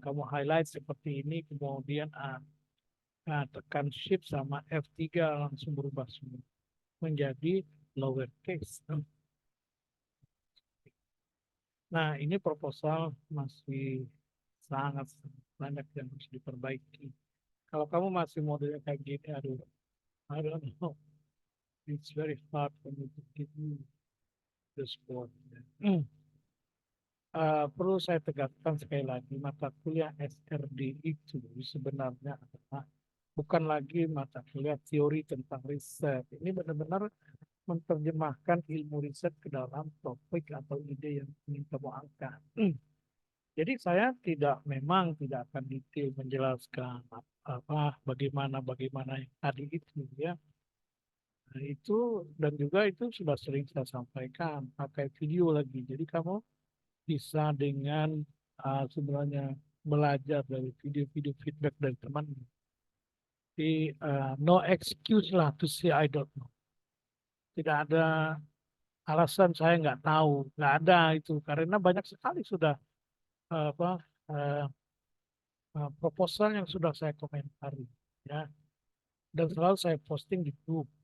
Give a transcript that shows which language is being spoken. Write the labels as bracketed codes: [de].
[id] Kamu highlight seperti ini, kemudian tekan shift sama F3 langsung berubah semua menjadi lowercase. Nah, ini proposal masih sangat banyak yang harus diperbaiki. Kalau kamu masih modelnya kayak gini, aduh, [en] I don't know. It's very hard for me to give you the score. [id] Perlu saya tegaskan sekali lagi, mata kuliah SRD itu sebenarnya adalah bukan lagi mata kuliah teori tentang riset. Ini benar-benar menerjemahkan ilmu riset ke dalam topik atau ide yang ingin kamu angkat. Jadi saya memang tidak akan detail menjelaskan bagaimana yang tadi itu ya. Nah, itu dan juga itu sudah sering saya sampaikan pakai video lagi. Jadi kamu bisa dengan sebenarnya belajar dari video-video feedback dari teman. [en] Di no excuse lah to say I don't know. [id] Tidak ada alasan saya nggak tahu, nggak ada itu karena banyak sekali sudah uh, apa uh, proposal yang sudah saya komentari ya dan selalu saya posting di grup.